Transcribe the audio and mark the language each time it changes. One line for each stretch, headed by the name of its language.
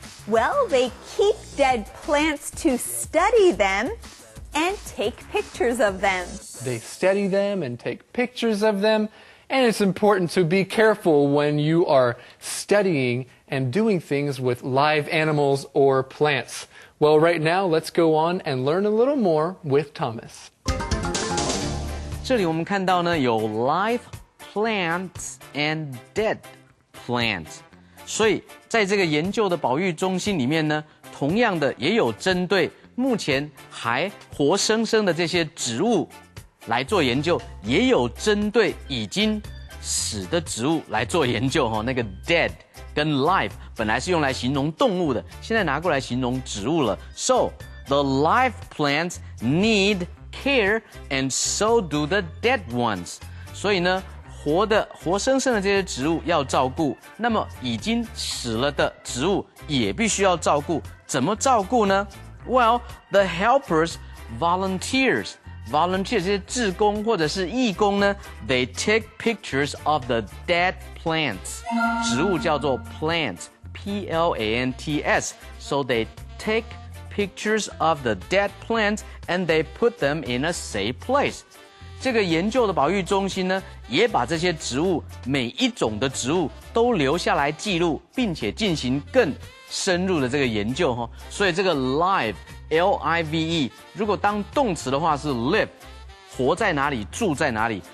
English: Well, they keep dead plants to study them and take pictures of them. They study them and take pictures of them, and it's important to be careful when you are studying and doing things with live animals or plants. Well, right now, let's go on and learn a little more with Thomas.
Chinese: 这里我们看到呢有
English: live plants and dead plants，
Chinese: 所以在这个研究的保育中心里面呢，同样的也有针对目前还活生生的这些植物来做研究，也有针对已经死的植物来做研究哈。那个 dead 跟 live 本来是用来形容动物的，现在拿过来形容植物了。
English: So the live plants need care, and so do the dead ones。
Chinese: 所以呢，活生生的这些植物要照顾，那么已经死了的植物也必须要照顾。怎么照顾呢？
English: Well, the helpers, volunteers
Chinese: 这些志工或者是义工呢
English: ，they take pictures of the dead plants。
Chinese: 植物叫做 plants, P-L-A-N-T-S.
English: So they take pictures of the dead plants and they put them in a safe place。
Chinese: 这个研究的保育中心呢，也把这些植物每一种的植物都留下来记录，并且进行更深入的这个研究哈。所以这个 live L-I-V-E 如果当动词的话是 live， 活在哪里，住在哪里。